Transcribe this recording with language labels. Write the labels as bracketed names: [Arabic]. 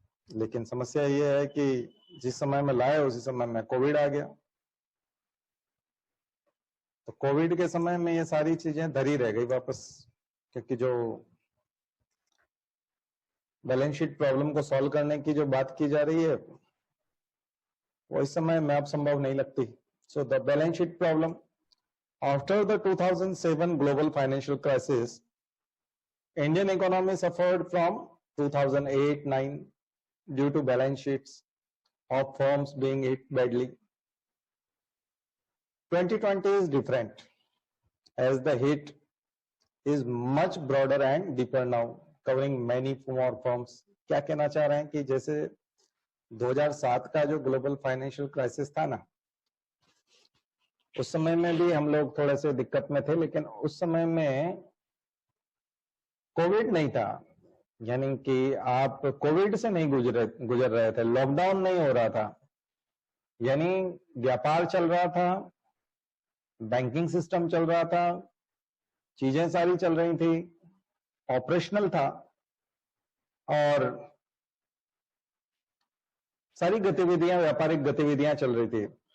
[Hindi] लेकिन समस्या ये है कि जिस समय में लाए उसी समय में कोविड आ गया, तो कोविड के समय में ये सारी चीजें धरी रह गई वापस, क्योंकि जो बैलेंस शीट प्रॉब्लम को सॉल्व करने की जो बात की जा रही है वो इस समय में अब संभव नहीं लगती। [English] So the balance sheet problem after the 2007 global financial crisis Indian economy suffered from 2008-9 due to balance sheets of firms being hit badly. 2020 is different as the hit is much broader and deeper now, covering many more firms. [Hindi] क्या कहना चाह रहे हैं कि जैसे 2007 का जो global financial crisis था ना, उस समय में भी हम लोग थोड़े से दिक्कत में थे, लेकिन उस समय में कोविड नहीं था, यानी कि आप कोविड से नहीं गुजर रहे थे, लॉकडाउन नहीं हो रहा था, यानी व्यापार चल रहा था, बैंकिंग सिस्टम चल रहा था, चीजें सारी चल रही थी, ऑपरेशनल था और सारी गतिविधियां, व्यापारिक गतिविधियां चल रही थी।